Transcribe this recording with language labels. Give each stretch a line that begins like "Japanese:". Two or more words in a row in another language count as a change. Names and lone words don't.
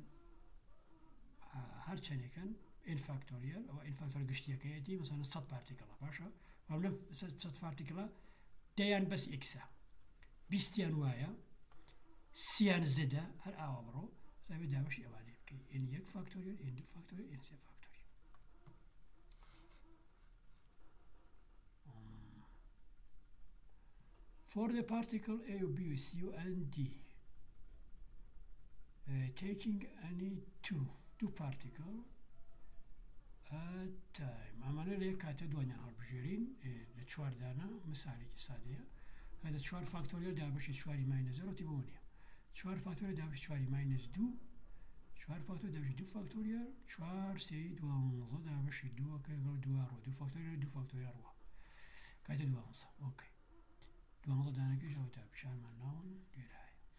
Central Kurdish: هەر چەندێکن n فاکتۆریال ئەوە n فاکتۆریال گشتیەکەیەتی مەسەلەن 100 پارتیکڵە باشە بەڵام لەم 100 پارتیکڵە دەیان بەس x-ە 20یان وایە 30یان زدە هەر ئاوا بڕۆ زاویە دابەشی ئەوانەیە بکەی n یەک فاکتۆریال n دوو فاکتۆریال n سێ فاکتۆریال
English: for the particle A or B or C and D taking any two particle at time
Central Kurdish: ئەمانە لێ کاتە دوانیان هەڵبژێرین لە چوار دانە مثالێکی سادەیە کاتە چوار فاکتۆریال دابەشی چواری ماینەس زەرۆتی بۆ نییە چوار فاکتۆریال دابەشی چواری ماینەس دوو چوار فاکتۆریال دابەشی دوو فاکتۆریال چوار سێی دوانزە دابەشی دووەکە لەگەڵ دووە ڕۆ دوو فاکتۆریال ڕوە کاتە دوانزە ئۆکەی دوانزە دانەکەش ئەوە تا پیشانمان ناون لێرە هەیە